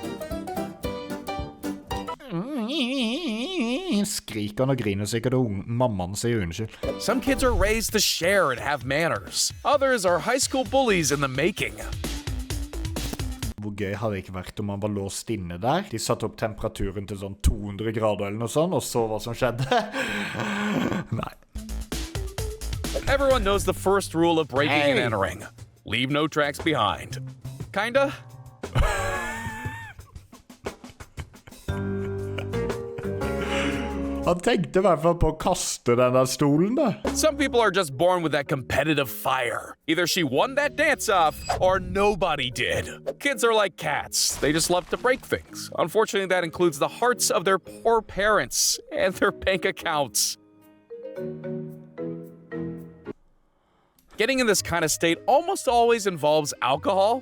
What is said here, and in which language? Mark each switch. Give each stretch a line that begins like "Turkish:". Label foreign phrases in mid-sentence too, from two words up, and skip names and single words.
Norwegian: Skriker han og griner sikkert, og mammaen sier unnskyld.
English: Some kids are raised to share and have manners. Others are high school bullies in the making.
Norwegian: Hvor gøy hadde det ikke vært om han var låst inne der? De satte opp temperaturen til sånn 200 grader eller noe sånt, og så hva som skjedde. Nei.
English: Everyone knows the first rule of breaking and entering. Leave no tracks behind. Kinda?
Norwegian: Han tenkte
English: I hvert fall
Norwegian: på å kaste den der stolen da.
English: Some people are just born with that competitive fire. Either she won that dance-off, or nobody did. Kids are like cats. They just love to break things. Unfortunately, that includes the hearts of their poor parents and their bank accounts. Getting in this kind of state almost always involves alcohol.